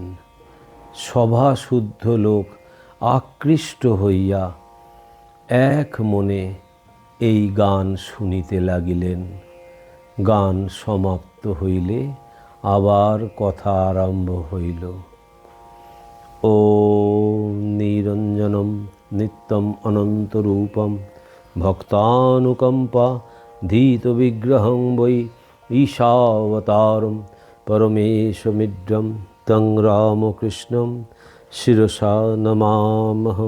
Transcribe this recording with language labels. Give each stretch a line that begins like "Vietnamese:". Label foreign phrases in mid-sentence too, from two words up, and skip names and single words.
Bangla: সভা শুদ্ধ লোক আকৃষ্ট হইয়া এক মনে এই গান শুনিতে লাগিলেন। গান সমাপ্ত হইলে আবার কথা আরম্ভ হইল।
Sanskrit: ওম নিরঞ্জনম নিত্যম অনন্তরূপম ভক্তানুকম্পা ধীত বিগ্রহং বৈ ঈশাবতারম পরমেশমিড্রম তং রামকৃষ্ণম শিরসা নমামহম।